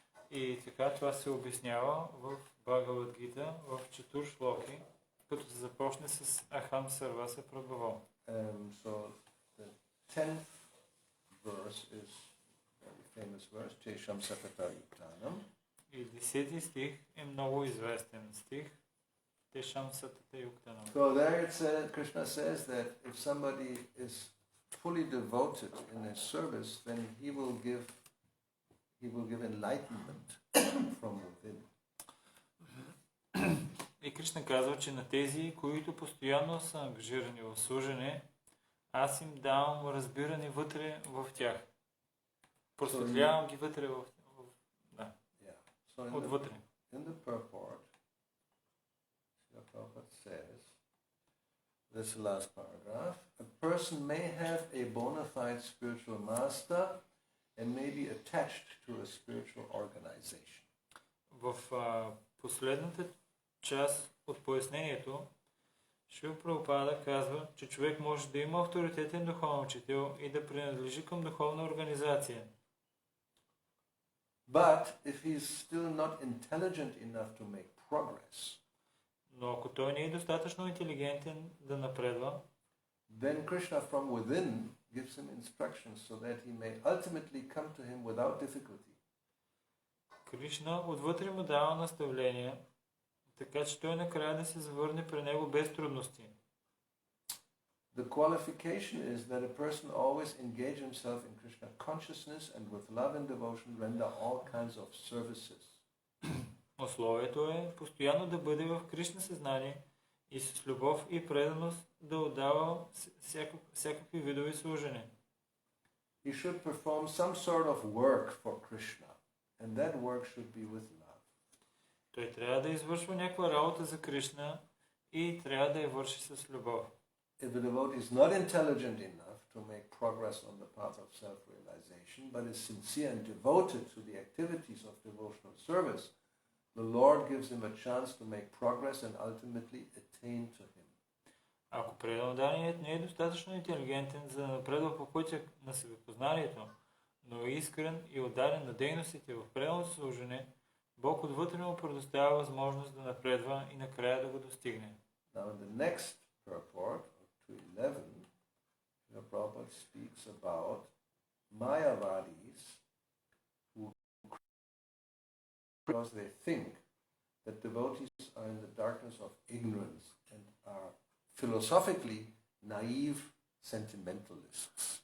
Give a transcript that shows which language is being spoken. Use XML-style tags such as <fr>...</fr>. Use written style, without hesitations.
<bg>И така това се обяснява в Бхагавад Гита, в Чатушлоки, като се започне с Ахам Сарваса Прабхаво.</bg> <en>So the 10th verse is a very famous verse, Tesham Sakata Yuktanam.</en> <bg>И 10 стих е много известен стих, Тешам Сатата Юктанам.</bg> <en>So there Krishna says that if somebody is fully devoted in his service, then he will give he will give enlightenment from within.</en> <bg>И Кришна казва, че на тези, които постоянно са ангажирани в служене, аз им давам разбиране вътре в тях. Просветлявам ги вътре да.</bg> <en>So</en> <bg>Отвътре.</bg> <en>in the purport, Srila Prabhupada says, this is the last paragraph, a person may have a bona fide spiritual master and may be attached to a spiritual organization.</en> <bg>В последната част от пояснението, Шрила Прабхупада казва, че човек може да има авторитетен духовен учител и да принадлежи към духовна организация.</bg> <en>But if he is still not intelligent enough to make progress,</en> <bg>Но ако той не е достатъчно интелигентен да напредва,</bg> <en>then Krishna from within gives him instructions so that he may ultimately come to him without difficulty.</en> <bg>Кришна отвътре му дава наставления, така че той накрая да се завърне при него без трудности.</bg> <en>The qualification is that a person always engage himself in Krishna consciousness and with love and devotion render all kinds of services.</en> <bg>Условието е постоянно да бъде в Кришна съзнание и с любов и преданост да отдава всякакви видове служене.</bg> <en>He should perform some sort of work for Krishna, and that work should be with love.</en> <bg>Той трябва да извършва някаква работа за Кришна и трябва да я върши с любов.</bg> <en>If a devotee is not intelligent enough to make progress on the path of self-realization, but is sincere and devoted to the activities of devotional service, the Lord gives him a chance to make progress and ultimately attain to him.</en> <bg>Ако преданният не е достатъчно интелигентен за да напредва по пътя на себепознанието, но е искрен и отдаден на дейностите в преданото служене, Бог отвътре му предоставя възможност да напредва и накрая да го достигне.</bg> <en>Now in the next purport, 2.11, the Prabhupada speaks about Mayavadis who, because they think that devotees are in the darkness of ignorance and are philosophically naive sentimentalists.</en>